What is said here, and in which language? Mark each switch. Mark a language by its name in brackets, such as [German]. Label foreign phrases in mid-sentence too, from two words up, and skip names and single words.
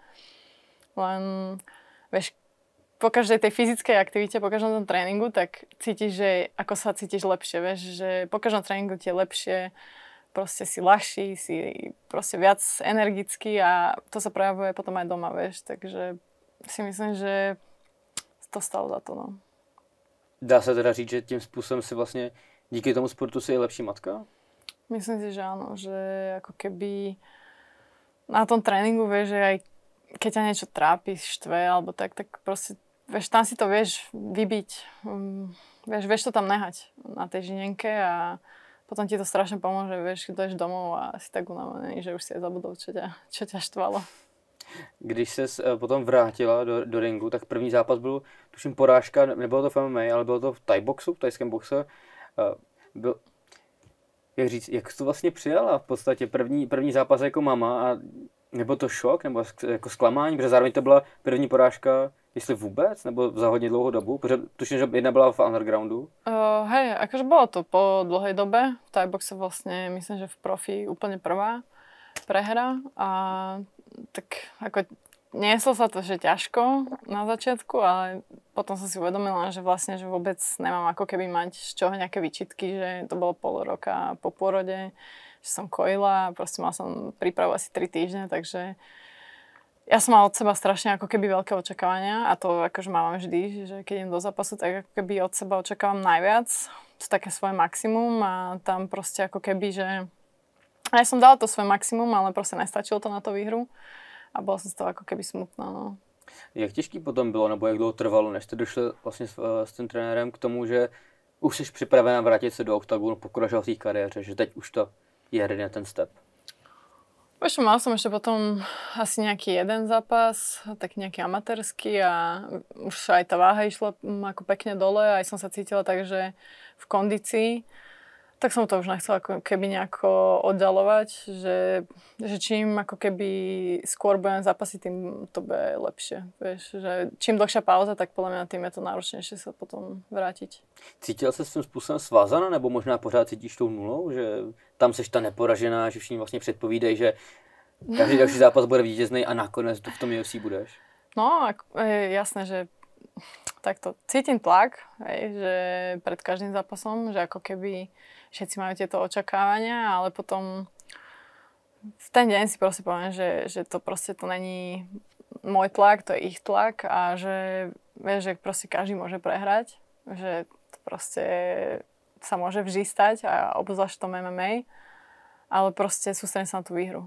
[Slovak] Len, vieš, po každej tej fyzickej aktivite, po každom tom tréningu, tak cítiš, že ako sa cítiš lepšie, vieš, že po každom tréningu ti je lepšie, proste si ľahší, si proste viac energický a to sa prejavuje potom aj doma, vieš, takže si myslím, že to stalo za to, no. [Czech] Dá se teda říct, že tím způsobem si vlastně díky tomu sportu si je lepší matka? [Slovak] Myslím si, že áno, že ako keby na tom tréningu, vieš, že aj keď ťa niečo trápi, štve alebo tak proste, vieš, tam si to vieš vybiť, vieš to tam nehať na tej žinenke a potom ti to strašne pomôže, vieš, keď dojdeš domov a si tak unavený, že už si aj zabudol, čo ťa štvalo. [Czech] Když ses potom vrátila do ringu, tak první zápas byl, tuším, porážka, nebylo to v MMA, ale bylo to v Thai boxu, v tajském boxe. Jak říct, jak jsi to vlastně přijala v podstatě první zápas jako mama a nebo to šok, nebo jako zklamání, protože zároveň to byla první porážka, jestli vůbec, nebo za hodně dlouhou dobu, protože tuším, že jedna byla v undergroundu. [Slovak] Hej, akože bolo to po dlhej dobe, v Thai boxe vlastne, myslím, že v profi úplne prvá prehra a tak ako nieslo sa to, že ťažko na začiatku, ale potom som si uvedomila, že vlastne, že vôbec nemám ako keby mať z čoho nejaké výčitky, že to bolo pol roka po pôrode, že som kojila, proste mala som prípravu asi 3 týždne, takže ja som mala od seba strašne ako keby veľké očakávania a to akože mám vždy, že keď idem do zápasu, tak ako keby od seba očakávam najviac, to také svoje maximum a tam proste ako keby, že ja som dala to svoje maximum, ale proste nestačilo to na tú výhru a bola som z toho ako keby smutná, no. [Czech] Jak těžký potom bylo, nebo jak dlouho trvalo, než jste došli vlastně s tím trenérem k tomu, že už jsi připravená vrátit se do oktagonu, pokračovat v té kariéře, že teď už to je ready na ten step? [Slovak] Vieš, mal som ešte potom asi nejaký jeden zápas, tak nejaký amatérsky a už aj tá váha išla ako pekne dole, aj som sa cítila tak, že v kondícii, tak som to už nechcela ako keby nejako oddalovať, že čím ako keby skôr budem zápasiť, tým to bude lepšie. Vieš, že čím dlhšia pauza, tak podľa mňa tým je to náročnejšie sa potom vrátiť. [Czech] Cítila se s tím způsobem svázaná, nebo možná pořád cítíš tou nulou, že tam seš ta neporažená, že všichni vlastně předpovídají, že každý další zápas bude vítězný a nakonec v tom UFC budeš? [Slovak] No, jasné, že takto cítim tlak, že pred každým zápasom, že ako keby všetci majú tieto očakávania, ale potom v ten deň si proste poviem, že to proste to není môj tlak, to je ich tlak a že vieš, že proste každý môže prehrať, že to proste sa môže vždy stať a obzvlášť v tom MMA, ale proste sústredím sa na tú výhru.